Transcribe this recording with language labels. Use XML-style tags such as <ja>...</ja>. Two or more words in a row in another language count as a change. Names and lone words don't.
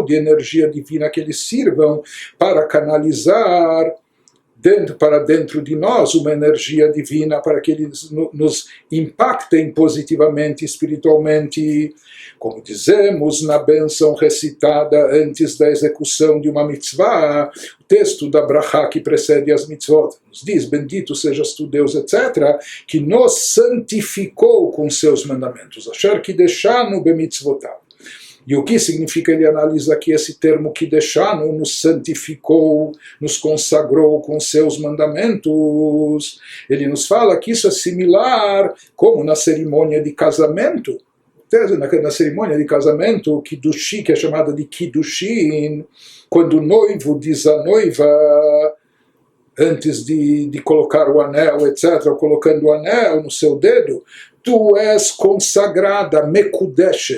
<pt>de energia divina, que eles sirvam para canalizar para dentro de nós uma energia divina, para que eles nos impactem positivamente, espiritualmente, como dizemos na bênção recitada antes da execução de uma mitzvah, o texto da brachá que precede as mitzvot nos diz: bendito sejas tu Deus, etc., que nos santificou com seus mandamentos,</pt> <he>אשר קדשנו במצוותיו.</he> <pt>E o que significa? Ele analisa aqui esse termo kideshanu, nos santificou, nos consagrou com seus mandamentos. Ele nos fala que isso é similar como na cerimônia de casamento. Na cerimônia de casamento, Kiddushi, que é chamada de Kiddushin, quando o noivo diz à noiva, antes de colocar o anel, etc., colocando o anel no seu dedo, tu és consagrada, mekudeshet.</pt>